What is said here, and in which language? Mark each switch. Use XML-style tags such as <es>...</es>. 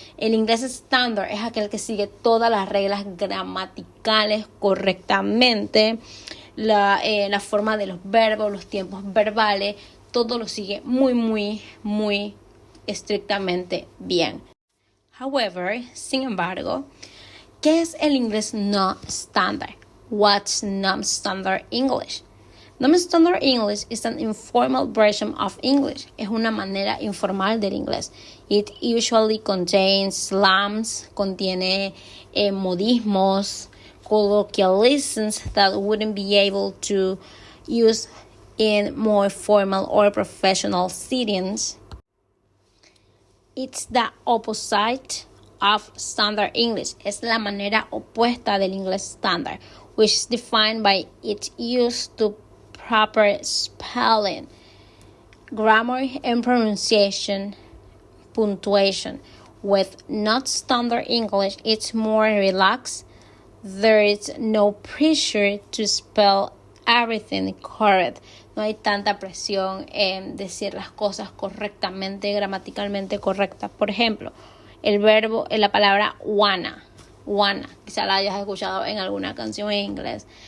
<es>El inglés estándar es aquel que sigue todas las reglas gramaticales correctamente, la forma de los verbos, los tiempos verbales, todo lo sigue muy estrictamente bien.</es> <en>However,</en> <es>sin embargo, ¿qué es el inglés no estándar?</es> <en>What's non-standard English? Non-standard English is an informal version of English.</en> <es>Es una manera informal del inglés.</es> <en>It usually contains slangs,</en> <es>contiene modismos,</es> <en>colloquialisms that wouldn't be able to use in more formal or professional settings. It's the opposite of standard English.</en> <es>Es la manera opuesta del inglés estándar,</es> <en>which is defined by its use to proper spelling, grammar and pronunciation, punctuation. With not standard English, it's more relaxed. There is no pressure to spell everything correct.</en> <es>No hay tanta presión en decir las cosas correctamente, gramaticalmente correctas. Por ejemplo, el verbo en la palabra wanna, quizá la hayas escuchado en alguna canción en inglés.</es>